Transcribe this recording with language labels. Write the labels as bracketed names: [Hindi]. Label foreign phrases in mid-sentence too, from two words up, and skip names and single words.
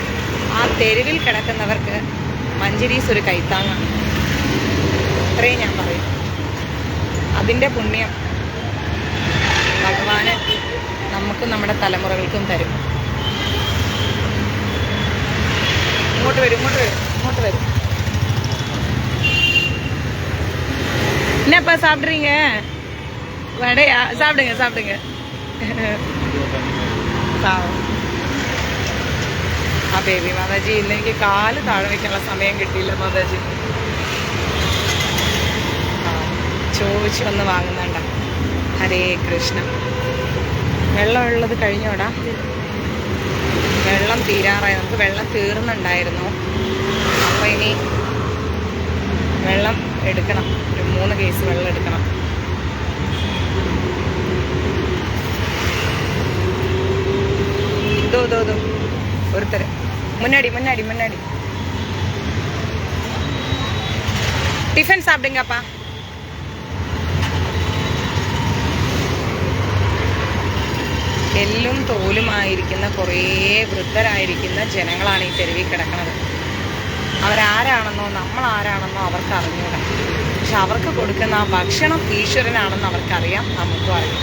[Malayalam] ആ തെരുവിൽ കിടക്കുന്നവർക്ക് മഞ്ജരീസ് ഒരു കൈത്താങ്ങാണ്. അത്രയും ഞാൻ പറയും. അതിൻ്റെ പുണ്യം ഭഗവാന് നമുക്കും നമ്മുടെ തലമുറകൾക്കും തരും. ഇങ്ങോട്ട് വരും, ഇങ്ങോട്ട് വരും, ഇങ്ങോട്ട് വരും. [Tamil] என்னப்பா சாப்பிட்றீங்க? வடையா? சாப்பிடுங்க சாப்பிடுங்க. [Malayalam] ആ ബേബി മാതാജി, ഇന്ന് എനിക്ക് കാല് താഴെ വയ്ക്കാനുള്ള സമയം കിട്ടിയില്ല മാതാജി. ചോദിച്ച് വന്ന് വാങ്ങുന്നുണ്ട. ഹരേ കൃഷ്ണ. വെള്ളമുള്ളത് കഴിഞ്ഞോടാ? വെള്ളം തീരാറായി. നമുക്ക് വെള്ളം തീർന്നുണ്ടായിരുന്നു. അപ്പോൾ ഇനി വെള്ളം എടുക്കണം. ഒരു 3 കേസ് വെള്ളം എടുക്കണം. [Tamil] இதோ இதோ இதோ ஒருத்தர் முன்னாடி முன்னாடி முன்னாடி. டிஃபன் சாப்பிடுங்கப்பா. [Malayalam] എല്ലും തോലുമായിരിക്കുന്ന കുറേ വൃദ്ധരായിരിക്കുന്ന ജനങ്ങളാണ് ഈ തെരുവിൽ കിടക്കുന്നത്. അവരാരാണെന്നോ നമ്മൾ ആരാണെന്നോ അവർക്ക് അറിഞ്ഞൂടാ. പക്ഷെ അവർക്ക് കൊടുക്കുന്ന ആ ഭക്ഷണം ഈശ്വരനാണെന്ന് അവർക്കറിയാം, നമുക്കും അറിയാം.